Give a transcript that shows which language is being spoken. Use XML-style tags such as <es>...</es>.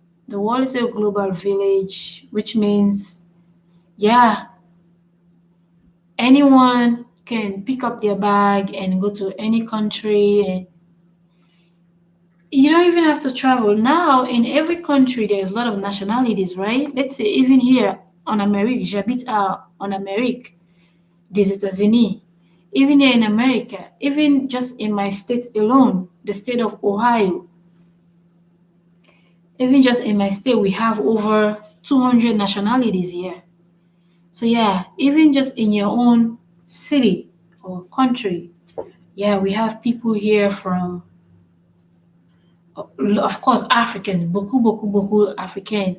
<en>The world is a global village, which means, yeah, anyone can pick up their bag and go to any country, and you don't even have to travel. Now, in every country, there's a lot of nationalities, right? Let's say even here</en> <fr>en Amérique, j'habite en Amérique, des États-Unis.</fr> <en>Even here in America, even just in my state alone, the state of Ohio, even just in my state, we have over 200 nationalities here. So yeah, even just in your own city or country, yeah, we have people here from, of course, Africans,</en> <fr>beaucoup africains.</fr>